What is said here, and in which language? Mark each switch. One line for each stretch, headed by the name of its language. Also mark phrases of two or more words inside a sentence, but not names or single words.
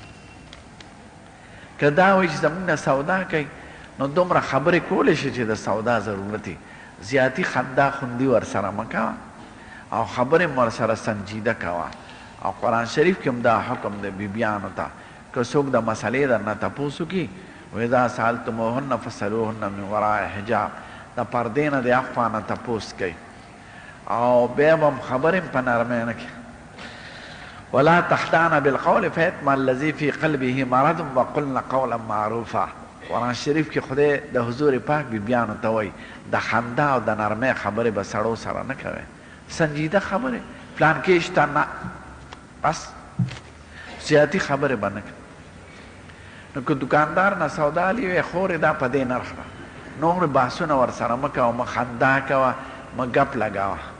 Pashto: که دا وایي چې زموږ نه سودا کوي نو دومره خبرې کولی شي چې د سودا ضرورت وي زیاتي خندا خوندي ورسره مه کوه او خبرې م ورسره سنجیده کوه او قرآن شریف کې هم دا حکم دی بیبیانو ته که څوک د مسلې درنه تپوس وکړي
Arabic: واذا سألتموهن فاسألوهن من وراء حجاب
Pashto: د پردې نه د اخوا نه تپوس کوي او بیا به هم خبرې م په نرمۍ نه کوي
Arabic: ولا تخدعن بالقول فيطمع الذي في قلبه مرض وقلن قولا معروفا
Pashto: قرآن شریف کې خدای د حضور پاک بیبیانو ته وایي د خندا او د نرمۍ خبرې به سړو سره نه کوئ، سنجیده خبرې پلان کې شته نه، بس زیاتي خبرې به نه کوي. نو که دکاندار نه سودا لي وی خورې دا په دې نرخ ده، نور بحثونه ورسره مه کوه، مه خندا کوه، مه ګپ لګوه.